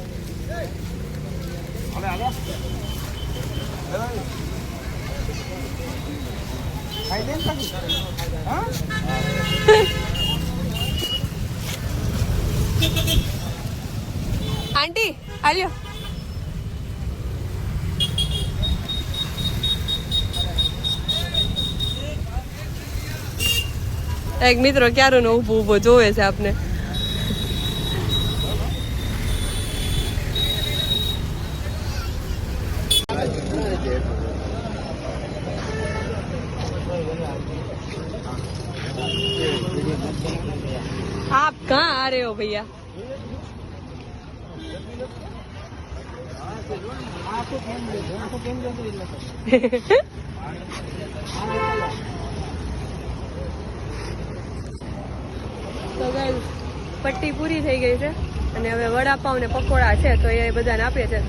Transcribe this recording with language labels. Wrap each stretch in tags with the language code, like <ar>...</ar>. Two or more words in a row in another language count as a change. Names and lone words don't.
<gu>આંટી આલ્યો. એક મિત્રો ક્યારો નો ઊભો ઊભો જોવે છે આપને.</gu> <hi>आप कहाँ आ रहे हो भैया?</hi> <gu>તો ગાઈસ પટ્ટી પૂરી થઈ ગઈ છે, અને હવે વડાપાવ ને પકોડા છે તો એ બધાને આપીએ છીએ.</gu>